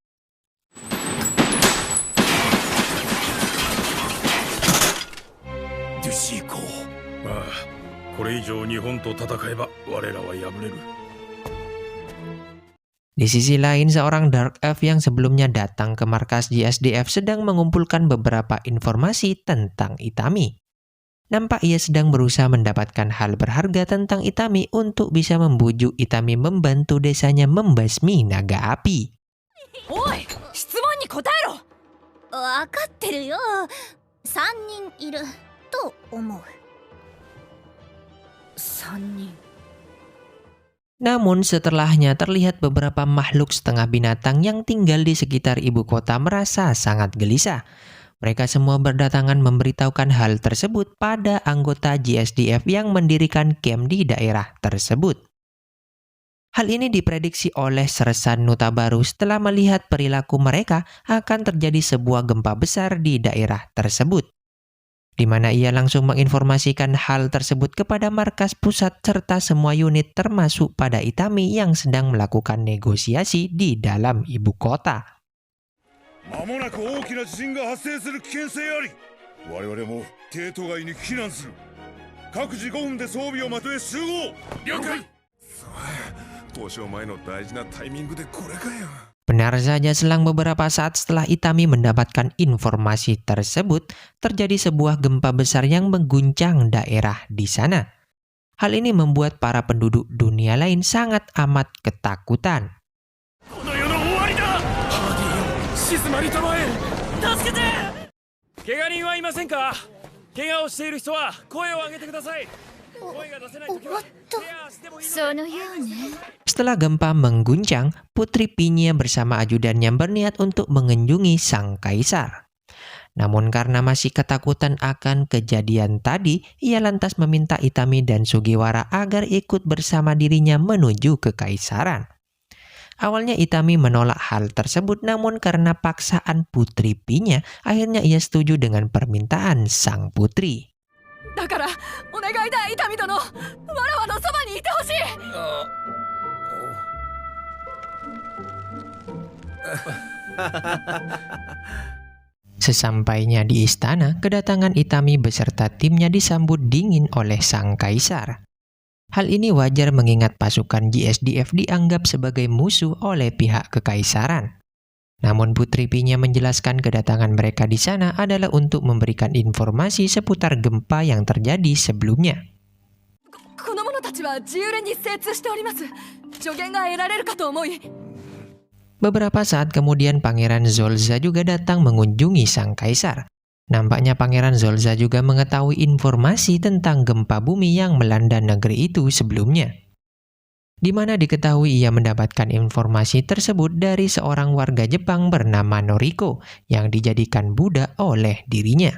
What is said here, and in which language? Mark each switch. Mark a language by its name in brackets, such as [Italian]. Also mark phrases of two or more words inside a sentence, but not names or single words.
[Indonesian] Di sisi lain, seorang Dark Elf yang sebelumnya datang ke markas JSDF sedang mengumpulkan beberapa informasi tentang Itami. Nampak ia sedang berusaha mendapatkan hal berharga tentang Itami untuk bisa membujuk Itami membantu desanya membasmi naga api. [Japanese] Oi, 質問に答えろ。わかってるよ。3人いると思う。 3人。 [Indonesian] Namun setelahnya terlihat beberapa makhluk setengah binatang yang tinggal di sekitar ibu kota merasa sangat gelisah. Mereka semua berdatangan memberitahukan hal tersebut pada anggota JSDF yang mendirikan camp di daerah tersebut. Hal ini diprediksi oleh Sersan Nutabaru setelah melihat perilaku mereka akan terjadi sebuah gempa besar di daerah tersebut, di mana ia langsung menginformasikan hal tersebut kepada markas pusat serta semua unit termasuk pada Itami yang sedang melakukan negosiasi di dalam ibu kota. [Japanese] 間もなく大きな地震が発生する危険性あり。我々も帝都外に避難する。各自5分で装備をまとえ集合。了解。交渉前の大事なタイミングでこれかよ。 [Indonesian] Benar saja, selang beberapa saat setelah Itami mendapatkan informasi tersebut, terjadi sebuah gempa besar yang mengguncang daerah di sana. Hal ini membuat para penduduk dunia lain sangat amat ketakutan. [Japanese] この世の終わりだ。ハーディよ、静まりたまえ。助けて。怪我人はいませんか。怪我をしている人は声を上げてください。声が出せないときはケアしてもいいので。そのようね。 [Indonesian] Setelah gempa mengguncang, Putri Pinya bersama ajudannya berniat untuk mengunjungi sang kaisar. Namun karena masih ketakutan akan kejadian tadi, ia lantas meminta Itami dan Sugiwara agar ikut bersama dirinya menuju kekaisaran. Awalnya Itami menolak hal tersebut, namun karena paksaan Putri Pinya, akhirnya ia setuju dengan permintaan sang putri. [Japanese] だからお願いだ、伊丹殿。わらわのそばにいてほしい。 [Indonesian] Sesampainya di istana, kedatangan Itami beserta timnya disambut dingin oleh sang kaisar. Hal ini wajar mengingat pasukan GSDF dianggap sebagai musuh oleh pihak kekaisaran. Namun Putri Pinya menjelaskan kedatangan mereka di sana adalah untuk memberikan informasi seputar gempa yang terjadi sebelumnya. [Japanese] この者たちは自由連に精通しております。助言が得られるかと思い。 [Indonesian] Beberapa saat kemudian Pangeran Zolza juga datang mengunjungi sang kaisar. Nampaknya Pangeran Zolza juga mengetahui informasi tentang gempa bumi yang melanda negeri itu sebelumnya. Di mana diketahui ia mendapatkan informasi tersebut dari seorang warga Jepang bernama Noriko yang dijadikan budak oleh dirinya.